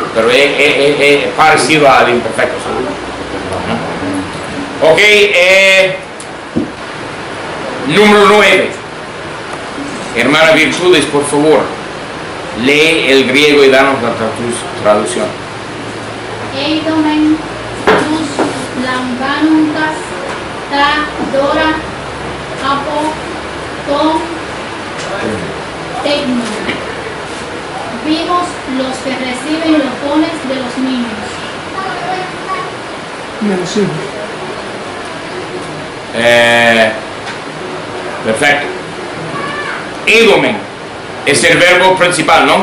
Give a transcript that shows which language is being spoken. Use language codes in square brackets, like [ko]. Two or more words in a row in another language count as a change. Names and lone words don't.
[es] Pero es parecido al imperfecto. ¿Sí? Ok, número 9. Hermana Virtudes, por favor, lee el griego y danos la traducción. [el] Eidomen τους λαμβάνοντας τα δώρα από τον τέκνο. [es] Vimos los que reciben los dones de los niños. Y el sí. Perfecto. Eidomen es el verbo principal, ¿no?